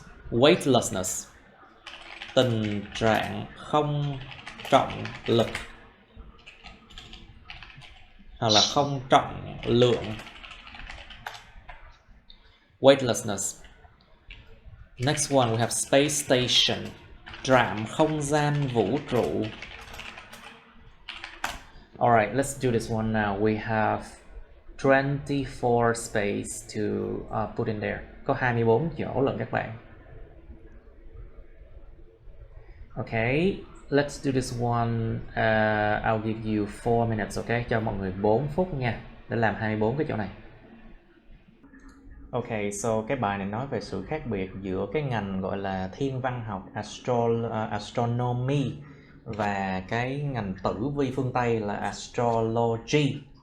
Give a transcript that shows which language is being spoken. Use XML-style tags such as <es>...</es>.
<vi>Weightlessness. Tình trạng không trọng lực hoặc là không trọng lượng.</vi> <en>Weightlessness. Next one we have space station.</en> <vi>Trạm không gian vũ trụ.</vi> <en>Alright, let's do this one now. We have 24 space to put in there.</en> <vi>Có 24 chỗ lận các bạn.</vi> <en>Okay, let's do this one. I'll give you 4 minutes, okay?</en> <vi>Cho mọi người 4 phút nha, để làm 24 cái chỗ này. Okay, so cái bài này nói về sự khác biệt giữa cái ngành gọi là thiên văn học, astronomy, và cái ngành tử vi phương Tây là astrology.</vi>